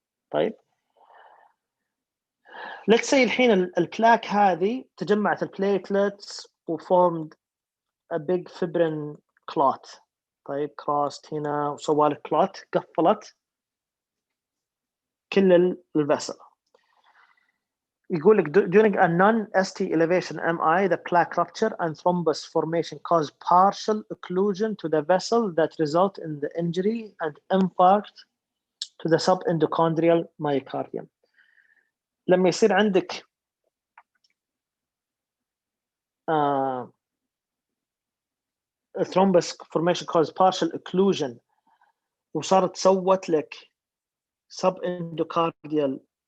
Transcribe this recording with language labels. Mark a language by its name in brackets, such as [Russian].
[Arabic] طيب [English] let's say [Arabic] الحين البلاك هذه تجمعت البليتلتس وفورمد [English] a big fibrin clot. [Arabic] طيب crossed هنا وسوى لك clot، قفلت كل الفسل. يقول لك [English] during a non-ST elevation MI the plaque rupture and thrombus formation cause partial occlusion to the vessel that result in the injury and infarct to the subendochondrial myocardium. [Arabic] لما يصير عندك [English] thrombus formation cause partial occlusion [Arabic] وصارت سوت لك subendocardial